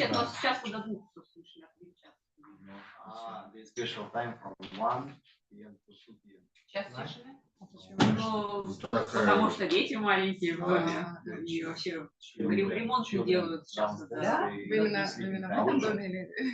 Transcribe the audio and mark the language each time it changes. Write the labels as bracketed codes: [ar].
[ru] Нет, но с часу до 2 услышали, а 3 часа. [en] There's special time from 1 p.m. to 2 p.m. [ru] Час тишины? Ну, Потому что дети маленькие в доме. И вообще ремонт не делают сейчас. Да? Вы именно в этом доме или...